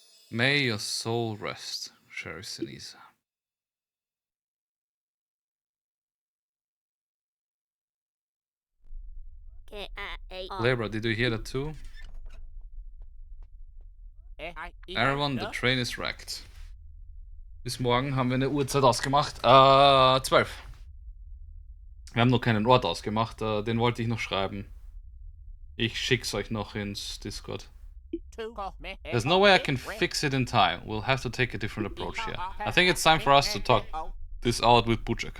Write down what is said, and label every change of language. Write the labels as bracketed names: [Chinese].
[English] May your soul rest, Sheriff Sinisa. Labra, did you hear that too? Everyone, the train is wrecked. [German] Bis morgen haben wir eine Uhrzeit ausgemacht. 12. Wir haben noch keinen Ort ausgemacht, den wollte ich noch schreiben. Ich schick's euch noch ins Discord. [English] There's no way I can fix it in time. We'll have to take a different approach here. I think it's time for us to this out with Butchak.